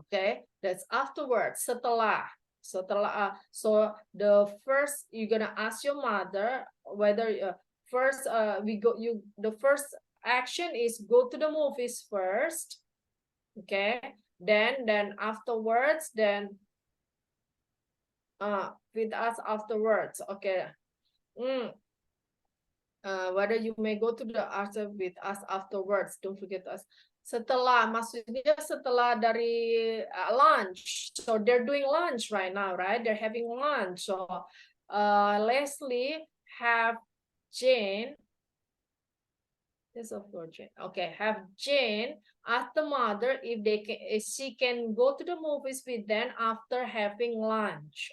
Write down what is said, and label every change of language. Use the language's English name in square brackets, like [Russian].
[English] Okay, that's afterwards. [Indonesian] Setelah. [English] So the first you're gonna ask your mother whether first the first action is go to the movies first. Okay, then afterwards with us afterwards. Okay. Whether you may go to the after with us afterwards. Don't forget us. [Indonesian] Setelah, maksudnya setelah dari lunch. [English] So they're doing lunch right now, right? They're having lunch. So Leslie have Jane. Yes, of course, Jane. Okay, have Jane ask the mother if she can go to the movies with them after having lunch.